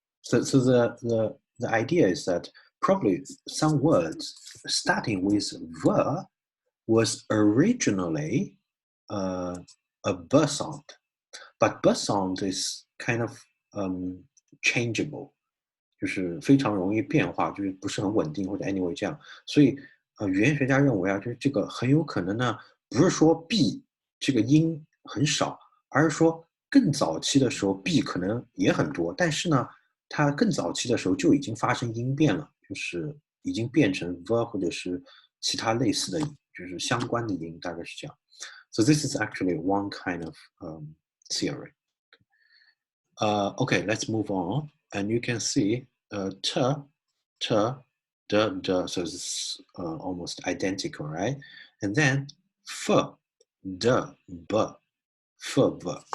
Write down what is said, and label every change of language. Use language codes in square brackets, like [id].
[en] So the idea is that probably some words starting with "ver" was originally a "b" sound, but "b" sound is kind of changeable. [zh] 就是非常容易变化，就是不是很稳定或者 [en] anyway [zh] 这样，所以语言学家认为啊，就是这个很有可能呢，不是说 b 这个音很少，而是说更早期的时候 b 可能也很多，但是呢，它更早期的时候就已经发生音变了，就是已经变成 v 或者是其他类似的，就是相关的音，大概是这样。 [en] So this is actually one kind of theory. Okay, let's move on. And you can see t, t, d. So it's almost identical, right? And then f, d, b, f, b.